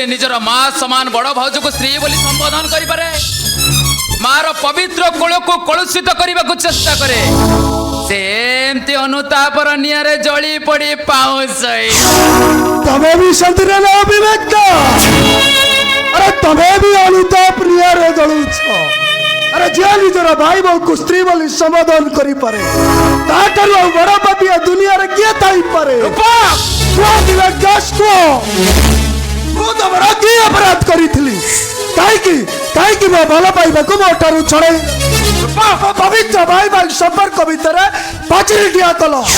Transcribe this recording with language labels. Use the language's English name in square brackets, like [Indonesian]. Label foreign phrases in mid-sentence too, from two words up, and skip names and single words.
[Odia] ମାଁ ସମାନ ବଡ଼ ଭାଉଜ କୁ ସ୍ତ୍ରୀ ବୋଲି ସମ୍ବୋଧନ କରେ ମାର ପବିତ୍ର କୋଳକୁ କଳୁଷିତ କରିବାକୁ ଚେଷ୍ଟା କରେ ସେମିତି ଅନୁତାପର ନିଆଁରେ ଜଳି ପଡି ପାଉଁଶ ତମେ ବି ସେମିତିରେ ନା ବିବେକ ଆରେ ତମେ ବି ଅନୁତାପ ନିଆଁରେ ଜଳୁଛ ଆରେ ଯିଏ ନିଜର ଭାଇ ବୋଉକୁ ସ୍ତ୍ରୀ ବୋଲି ସମ୍ବୋଧନ କରିପାରେ ତାଠାରୁ ଆଉ ବଡ଼ ପାପୀ ଏ ଦୁନିଆରେ କିଏ ଥାଇପାରେ ବିବେକ ଦାସ ମୁଁ ତମର କି ଅପରାଧ କରିଥିଲି କାହିଁକି ମୋ ଭଲ ପାଇବାକୁ ମୋ ଠାରୁ ଛଡ଼େଇ ପବିତ୍ର ଭାଇ ଭାଇ ସମ୍ପର୍କ ଭିତରେ ପାଚିରି ଠିଆ କଲ